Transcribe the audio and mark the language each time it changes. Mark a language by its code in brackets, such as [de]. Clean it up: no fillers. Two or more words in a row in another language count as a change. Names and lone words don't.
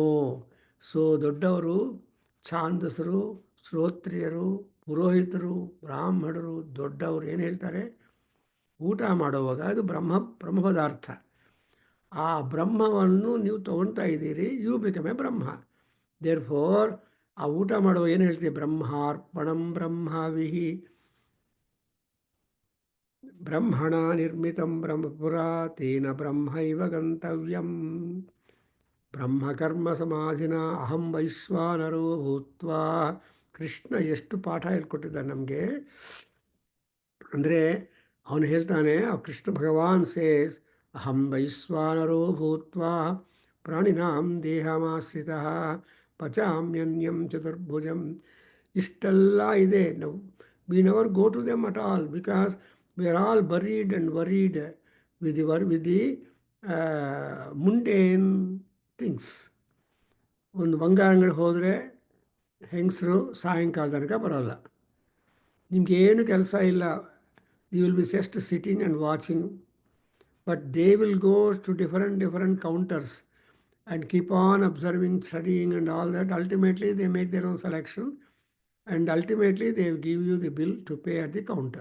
[kn] ಸೊ ದೊಡ್ಡವರು, ಛಾಂದಸರು, ಶ್ರೋತ್ರಿಯರು, ಪುರೋಹಿತರು, ಬ್ರಾಹ್ಮಣರು, ದೊಡ್ಡವರು ಏನು ಹೇಳ್ತಾರೆ, ಊಟ ಮಾಡುವಾಗ ಅದು ಬ್ರಹ್ಮ ಪದಾರ್ಥ. ಆ ಬ್ರಹ್ಮವನ್ನು ನೀವು ತಗೊಳ್ತಾ ಇದ್ದೀರಿ, [en] you become a Brahma. therefore [kn] ಆ ಊಟ ಮಾಡುವಾಗ ಏನು ಹೇಳ್ತೀವಿ, [sa] ಬ್ರಹ್ಮಾರ್ಪಣಂ ಬ್ರಹ್ಮವಿಹಿ ಬ್ರಹ್ಮಣ ನಿರ್ಮಿತಂ ಬ್ರಹ್ಮಪುರ ತೇನ ಬ್ರಹ್ಮೈವ ಗಂತವ್ಯಂ. ಬ್ರಹ್ಮಕರ್ಮ ಸಮಾಧಿನ ಅಹಂ ವೈಶ್ವಾನರೋ ಭೂತ್ವ. [kn] ಕೃಷ್ಣ ಎಷ್ಟು ಪಾಠ ಹೇಳ್ಕೊಟ್ಟಿದ್ದಾನೆ ನಮಗೆ. ಅಂದರೆ ಅವನು ಹೇಳ್ತಾನೆ, ಕೃಷ್ಣ ಭಗವಾನ್ ಸೇಸ್ [sa] ಅಹಂ ವೈಶ್ವಾನರೋ ಭೂತ್ವ ಪ್ರಾಣಿನಾಂ ದೇಹಮಾಶ್ರಿತ ಪಚಾಮ್ಯನ್ಯಂ ಚತುರ್ಭುಜಂ. [kn] ಇಷ್ಟೆಲ್ಲ ಇದೆ. [en] We never go to them at all because we are all buried and worried with the mundane things. [kn] ಒಂದು ಬಂಗಾರ ಅಂಗಡಿ ಹೋದರೆ ಹೆಂಗಸರು ಸಾಯಂಕಾಲ ತನಕ ಬರೋಲ್ಲ. ನಿಮಗೇನು ಕೆಲಸ ಇಲ್ಲ. [en] You will be just sitting and watching. But they will go to different counters and keep on observing, studying and all that. Ultimately, they make their own selection and ultimately they give you the bill to pay at the counter.